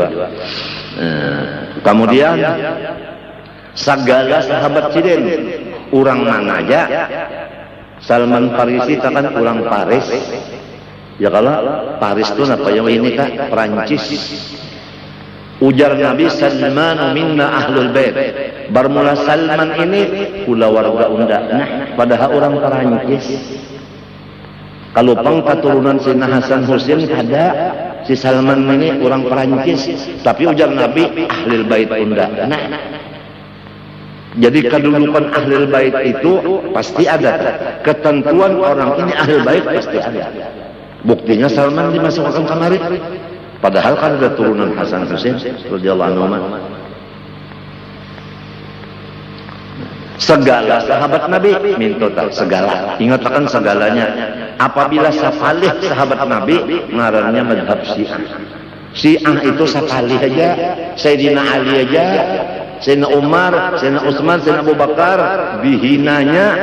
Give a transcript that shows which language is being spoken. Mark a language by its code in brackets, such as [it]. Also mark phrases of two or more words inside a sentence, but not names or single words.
[bjn] Kemudian segala sahabat sidin, orang mana aja. [id] Salman Farisi kan orang Paris. Ya kalau Paris itu apa yang ini kak? [bjn] Perancis. Ujar Nabi, [ar] سلمان منا أهل البيت. [bjn] Bermula Salman ini pula warga unda. Nah, padahal orang Perancis. Kalau pang keturunan Sina Hasan Husain ada, si Salman ini orang Perancis. Tapi ujar Nabi [ar] أهل البيت [bjn] unda. [id] Nah, jadi kedudukan [ar] أهل البيت [id] itu pasti ada. Ketentuan orang ini [ar] أهل البيت [id] pasti ada. [bjn] Buktinya Salman dimasukkan kamari. Padahal kan ada turunan Hasan Husain [ar] رضي الله عنه. [bjn] Segala sahabat Nabi mintotal segala. Ingatkan segalanya. Apabila sapalih sahabat Nabi, ngarannya madhab Syiah. Syiah itu sapalih aja, Sayyidina Ali aja, Sayyidina Umar, Sayyidina Utsman, Sayyidina Abu Bakar dihinanya.